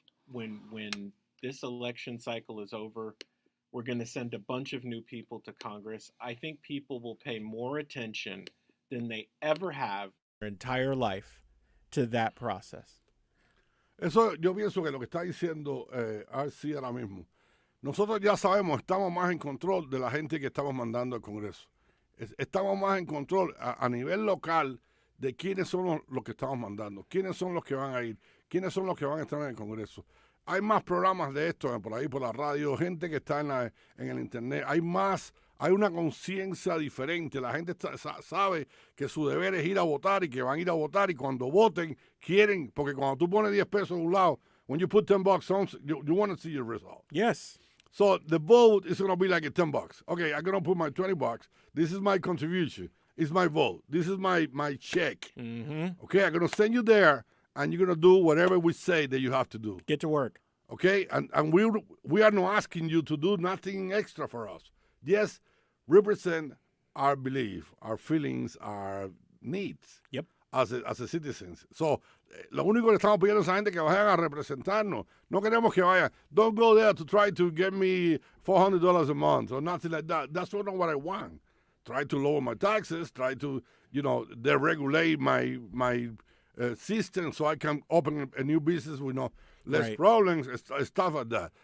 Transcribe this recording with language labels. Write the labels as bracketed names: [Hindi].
[English] When this election cycle is over, we're going to send a bunch of new people to Congress. I think people will pay more attention than they ever have their entire life to that process. [Spanish] Eso yo pienso que lo que está diciendo RC ahora mismo. Nosotros ya sabemos, estamos más en control de la gente que estamos mandando al Congreso. Estamos más en control a nivel local de quiénes son los que estamos mandando, quiénes son los que van a ir, quiénes son los que van a estar en el Congreso. Hay más programas de esto por ahí, por la radio, gente que está en el internet. Hay una conciencia diferente. La gente sabe que su deber es ir a votar y que van a ir a votar y cuando voten quieren, porque cuando tú pones 10 pesos a un lado, [English] when you put $10 you want to see your result. Yes. So the vote is going to be like a $10. Okay, I'm going to put my $20. This is my contribution. It's my vote. This is my check. Mm-hmm. Okay, I'm going to send you there. And you're going to do whatever we say that you have to do. Get to work. Okay? And we are not asking you to do nothing extra for us. Just represent our belief, our feelings, our needs. Yep. As a citizens. [Spanish] So, lo único que estamos pidiendo a esa gente que vayan a representarnos. No queremos que vayan. [English] Don't go there to try to get me $400 a month or nothing like that. That's not what I want. Try to lower my taxes. Try to, deregulate my system so I can open a new business with less problems, stuff like that.